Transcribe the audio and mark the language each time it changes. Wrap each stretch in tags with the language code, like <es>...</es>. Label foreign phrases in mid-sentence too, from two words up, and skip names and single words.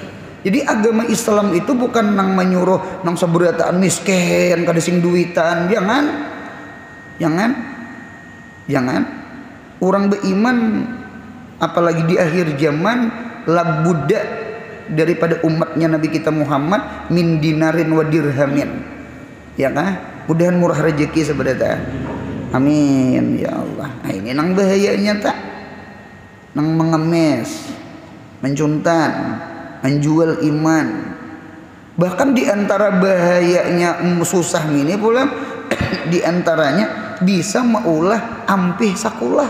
<bjn>Jadi agama Islam itu bukan nang menyuruh nang saburataan miskin kada sing duitan, jangan. Orang beriman apalagi di akhir zaman, labudda daripada umatnya Nabi kita Muhammad</bjn> <ar>من دينار ودرهم,</ar> <bjn>ya kan? Mudahan murah rezeki sebenarnya.</bjn> <ar>آمين يا الله.</ar> <bjn>Nah, ini nang bahayanya tak, nang mengemis, mencuntan, menjual iman. Bahkan di antara bahayanya susah ini pula di antaranya bisa maulah ampih sakulah.</bjn>